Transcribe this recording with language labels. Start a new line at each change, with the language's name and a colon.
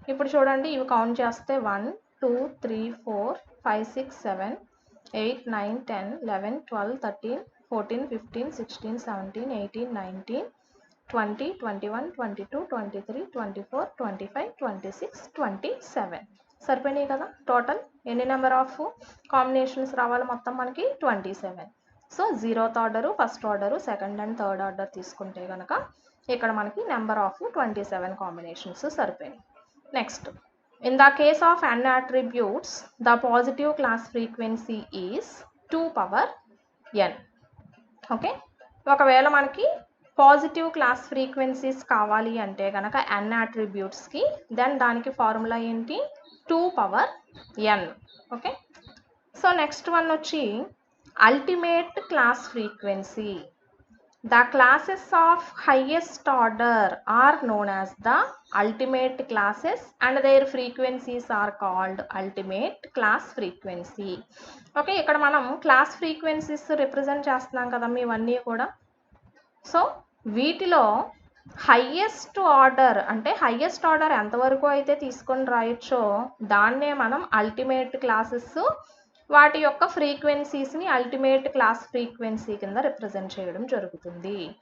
Telugu: ఇప్పుడు చూడండి, ఇవి కౌంట్ చేస్తే 1 2 3 4 5 6 7 8 9 10 11 12 13 14 15 16 17 18 19 20 21 22 23 24 25 26 27. సరిపోయినాయి కదా. టోటల్ ఎన్ని నెంబర్ ఆఫ్ కాంబినేషన్స్ రావాలి మొత్తం మనకి 27. So 0th order, first order, second and third order తీసుకుంటే కనుక ఇక్కడ మనకి number of 27 combinations సరిపోయినాయి. Next,
English: In the case of n attributes the positive class frequency is 2 power n.
Telugu: Okay, ఒకవేళ మనకి పాజిటివ్ క్లాస్ ఫ్రీక్వెన్సీస్ కావాలి అంటే కనుక n అట్రిబ్యూట్స్కి, దెన్ దానికి ఫార్ములా ఏంటి, 2 power n. Okay, so next one వచ్చి ultimate class frequency.
English: The classes of highest order are known as the ultimate classes and their frequencies are called ultimate class frequency.
Telugu: Okay, ఇక్కడ మనం class frequencies represent చేస్తున్నాం కదమ్మా ఇవన్నీ కూడా. So వీటిలో highest order అంటే highest order ఎంతవరకు అయితే తీసుకొని రాయొచ్చో దాన్నే మనం అల్టిమేట్ క్లాసెస్, వాటి యొక్క ఫ్రీక్వెన్సీస్ని అల్టిమేట్ క్లాస్ ఫ్రీక్వెన్సీ కింద రిప్రజెంట్ చేయడం జరుగుతుంది.